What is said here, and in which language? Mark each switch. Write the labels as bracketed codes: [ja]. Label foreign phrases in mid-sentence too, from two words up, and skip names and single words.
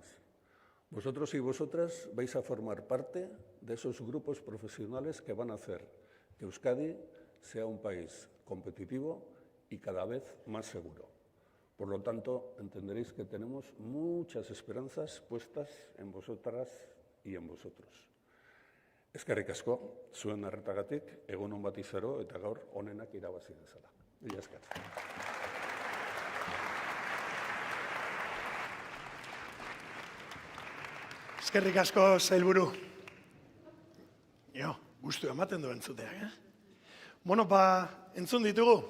[es] Vosotros y vosotras vais a formar parte de esos grupos profesionales que van a hacer que Euskadi sea un país competitivo y cada vez más seguro. Por lo tanto, entenderéis que tenemos muchas esperanzas puestas en vosotras y en vosotros. [eu] Eskerrik asko, zuen arretagatik, egun on bat izaro eta gaur onenak irabazi dezala. Mila esker. Eskerrik asko, sailburu. Gustu ematen du entzuteak, Bueno, entzun ditugu.